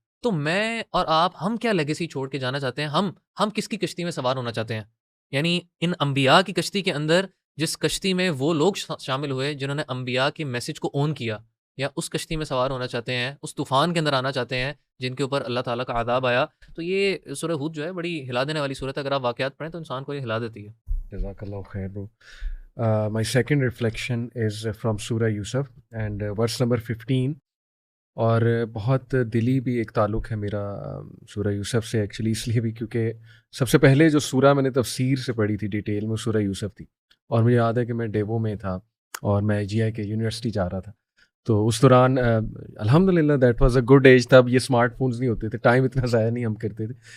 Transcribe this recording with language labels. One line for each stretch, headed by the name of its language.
Urdu: تو میں اور آپ ہم کیا لیگیسی چھوڑ کے جانا چاہتے ہیں؟ ہم کس کی کشتی میں سوار ہونا چاہتے ہیں؟ یعنی ان انبیاء کی کشتی کے اندر جس کشتی میں وہ لوگ شامل ہوئے جنہوں نے انبیاء کے میسج کو اون کیا، یا اس کشتی میں سوار ہونا چاہتے ہیں، اس طوفان کے اندر آنا چاہتے ہیں جن کے اوپر اللہ تعالیٰ کا عذاب آیا؟ تو یہ سورہ ہود جو ہے بڑی ہلا دینے والی صورت ہے، اگر آپ واقعات پڑھیں تو انسان کو یہ ہلا دیتی ہے. جزاک اللہ خیر bro.
English: My second reflection is from Surah Yusuf and verse number 15.
Urdu: اور بہت دلی بھی ایک تعلق ہے میرا سورہ یوسف سے، ایکچولی اس لیے بھی کیونکہ سب سے پہلے جو سورہ میں نے تفسیر سے پڑھی تھی ڈیٹیل میں سورہ یوسف تھی، اور مجھے یاد ہے کہ میں ڈیوو میں تھا اور میں جی آئی کے یونیورسٹی جا رہا تھا. تو اس دوران الحمدللہ
English: That was a good age.
Urdu: تب یہ اسمارٹ فونز نہیں ہوتے تھے، ٹائم اتنا ضائع نہیں ہم کرتے تھے.